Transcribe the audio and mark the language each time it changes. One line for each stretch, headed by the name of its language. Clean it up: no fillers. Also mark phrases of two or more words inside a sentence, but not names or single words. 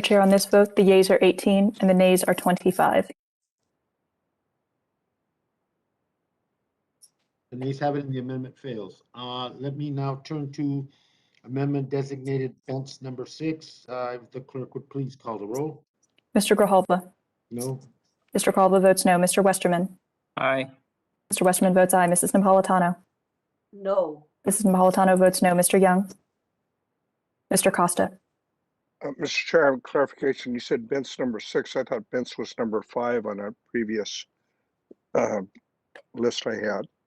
English: Chair, on this vote, the yeas are 18 and the nays are 25. The nays have it and the amendment fails. Let me now turn to amendment designated Bent's number 6. If the clerk would please call the roll. Mr. Grijalva. No. Mr. Grijalva votes no. Mr. Westerman. Aye. Mr. Westerman votes aye. Mrs. Napolitano. No. Mrs. Napolitano votes no. Mr. Young. Mr. Costa. Mr. Chair, I have a clarification. You said Bent's number 6. I thought Bent's was number 5 on a previous list I had.